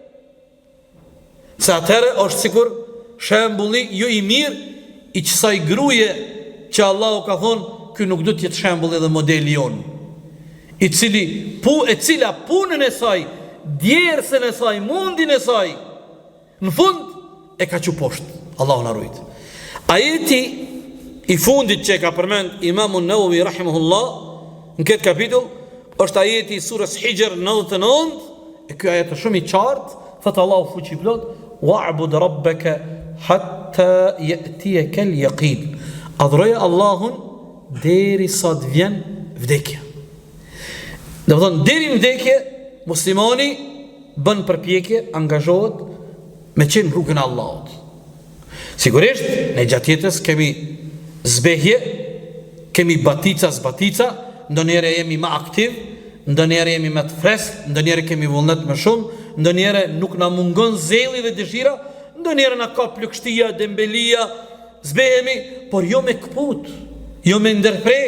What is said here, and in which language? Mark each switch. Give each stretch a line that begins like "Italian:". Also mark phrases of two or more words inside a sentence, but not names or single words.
Albanian: Se atëherë është sikur shembulli jo i mirë i kësaj gruaje që Allahu ka thonë, ky nuk do të jetë shembulli dhe modeli jon, e cila punën e saj, djersën e saj, mundin e saj, në fund e ka çu poshtë. Allahu na ruaj. Ajeti i fundit që ka përmend Imam an-Nawawi rahimahullah në këtë kapitull është ajeti i surës Hijr 99, e ky ajet është shumë i qartë, thotë Allahu fuqi plot,
Arabic: wa'bud rabbaka hatta ya'tiyaka al-yaqin.
Albanian: Adhuroje Allahun deri sa të vjen vdekja. Do të thonë deri në vdekje muslimani bën përpjekje, angazhohet me qenë rrugën e Allahut. Sigurisht, ne gjatë jetës kemi zbehje, kemi batica, ndonjëherë jemi më aktiv, ndonjëherë jemi më të freskët, ndonjëherë kemi vullnet më shumë, ndonjëherë nuk na mungon zelli dhe dëshira, ndonjëherë na ka plagështia, dembelia, zbehemi, por jo me kput, jo me ndërprej.